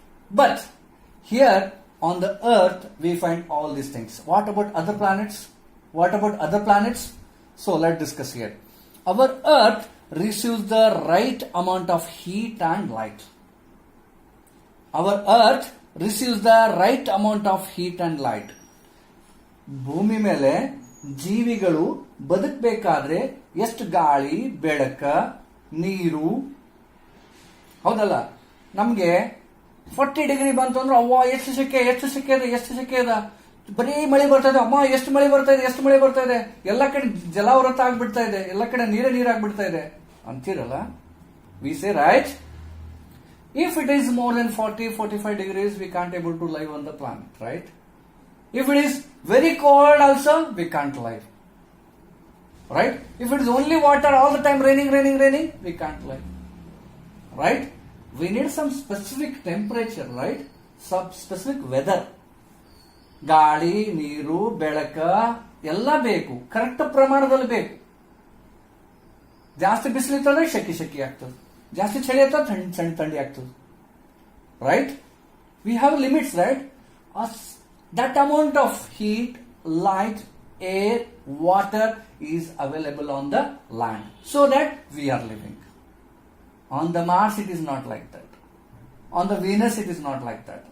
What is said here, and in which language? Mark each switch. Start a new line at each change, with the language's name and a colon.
English: But here on the earth, we find all these things. What about other planets? What about other planets? So let's discuss here. Our earth receives the right amount of heat and light. Our earth receives the right amount of heat and light.
Kannada: ಭೂಮಿ ಮೇಲೆ ಜೀವಿಗಳು ಬದುಕಬೇಕಾದ್ರೆ ಎಷ್ಟು ಗಾಳಿ, ಬೆಳಕ, ನೀರು, ಹೌದಲ್ಲ? ನಮ್ಗೆ 40 degree ಬಂತು ಅಂದ್ರೆ ಅವ್ವ ಎಷ್ಟು ಸೆಕೆ ಅದ, ಬರೀ ಮಳೆ ಬರ್ತಾ ಇದೆ, ಅಮ್ಮ ಎಷ್ಟು ಮಳೆ ಬರ್ತಾ ಇದೆ, ಎಲ್ಲ ಕಡೆ ಜಲಾವೃತ ಆಗ್ಬಿಡ್ತಾ ಇದೆ, ಎಲ್ಲ ಕಡೆ ನೀರಾಗ್ಬಿಡ್ತಾ ಇದೆ ಅಂತೀರಲ್ಲ.
English: We say right, if it is more than 40-45 degrees, we can't able to live on the planet, right? If it is very cold also, we can't live. Right? If it is only water all the time raining, we can't live. Right? We need some specific temperature, right? Some specific weather.
Kannada: ಗಾಳಿ, ನೀರು, ಬೆಳಕ ಎಲ್ಲ ಬೇಕು, correct ಪ್ರಮಾಣದಲ್ಲಿ ಬೇಕು. ಜಾಸ್ತಿ ಬಿಸಿಲಿತ್ತಂದ್ರೆ ಶೆಕೆ ಆಗ್ತದೆ, ಜಾಸ್ತಿ ಚಳಿ ಆಗ್ತದೆ, ಥಂಡಿ ಆಗ್ತದೆ.
English: Right? We have limits, right? That amount of heat, light, air, water is available on the land so that we are living. On the Mars it is not like that. On the Venus it is not like that.